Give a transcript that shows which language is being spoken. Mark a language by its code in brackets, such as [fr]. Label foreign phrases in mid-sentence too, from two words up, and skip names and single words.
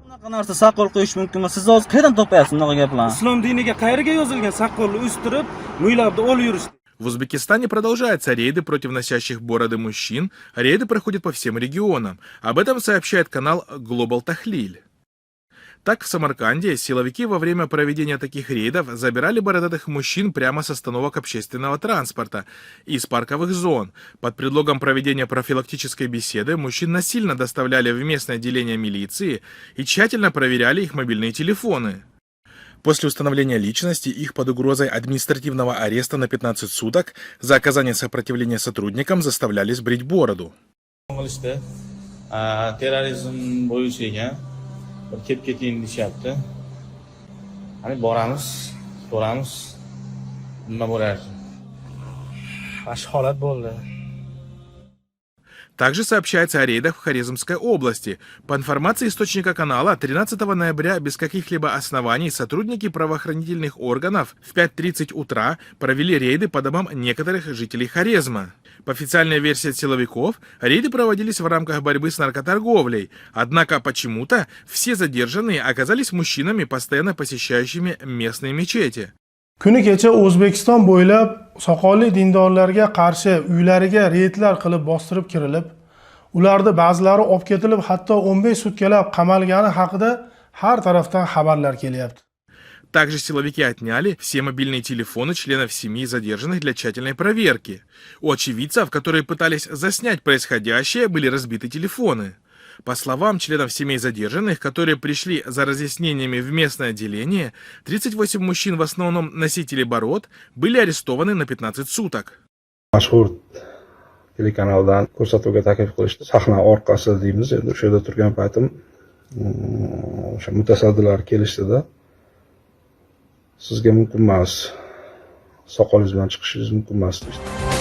[uz] narsa soqol qo'yish mumkinmi? Siz hozir qayerdan topyapsiz bunaqa gaplarni? Islom diniga qayerga yozilgan saqqolni o'stirib, mo'ylabni olib yurish? [ru] В Узбекистане продолжаются рейды против носящих бороды мужчин. Рейды проходят по всем регионам. Об этом сообщает канал Global Tahlil. Так, в Самарканде силовики во время проведения таких рейдов забирали бородатых мужчин прямо с остановок общественного транспорта и из парковых зон. Под предлогом проведения профилактической беседы мужчин насильно доставляли в местное отделение милиции и тщательно проверяли их мобильные телефоны. После установления личности их под угрозой административного ареста на 15 суток за оказание сопротивления сотрудникам заставляли сбрить бороду. [uz] Terrorizm bo'yicha ekan. Bir kelib keting deyapti. Hani boramiz, so'ramiz. Nima bo'lar? Bosh holat bo'ldi. [ru] Также сообщается о рейдах в Хорезмской области. По информации источника канала, 13 ноября без каких-либо оснований сотрудники правоохранительных органов в 5:30 утра провели рейды по домам некоторых жителей Хорезма. По официальной версии силовиков, рейды проводились в рамках борьбы с наркоторговлей. Однако почему-то все задержанные оказались мужчинами, постоянно посещающими местные мечети. [uz] Kuni kecha O'zbekiston bo'ylab soqolli dindorlarga qarshi uylariga reydlar qilib bostirib kirilib, ularda ba'zilari olib ketilib, hatto 15 sutkalab qamalgani haqida har tarafdan xabarlar kelyapti. [ru] Также силовики отняли все мобильные телефоны членов семьи задержанных для тщательной проверки. У очевидцев, которые пытались заснять происходящее, были разбиты телефоны. По словам членов семей задержанных, которые пришли за разъяснениями в местное отделение, 38 мужчин, в основном носители бород, были арестованы на 15 суток. [uz] Mashhur telekanaldan ko'rsatuvga taklif qilishdi. Sahna orqasida deymiz, endi o'sha yerda turgan paytim o'sha mutasaddilar kelishdi-da. Sizga mumkin emas, soqolingiz bilan chiqishingiz mumkin emas deydi.